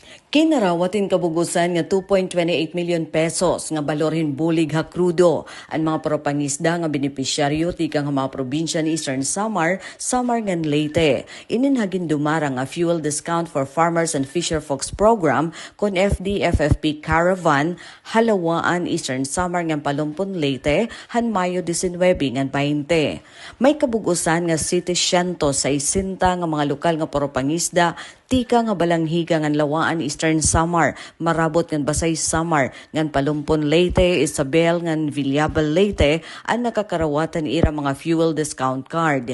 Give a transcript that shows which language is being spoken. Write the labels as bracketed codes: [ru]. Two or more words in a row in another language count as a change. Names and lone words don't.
[war] Kinarawatin kabugusan nga 2.28 million pesos nga balorhin bulig ha krudo ang mga propangisda nga benepisyaryo tikang mga probinsya ni Eastern Samar, Samar ngan Leyte. Ininhagin dumara nga [en] fuel discount for farmers and fisher folks program [war] kon FDFFP Caravan halawaan Eastern Samar ngan Palumpon Leyte han Mayo 19 ngan 20. May kabugusan nga 760 nga mga lokal nga propangisda tika nga balanghiga ngan lawaan Eastern Samar, marabot ngan Basay Samar, ngan Palumpon Leyte, Isabel ngan Villabal Leyte, ang nakakarawatan ira mga [en] fuel discount card.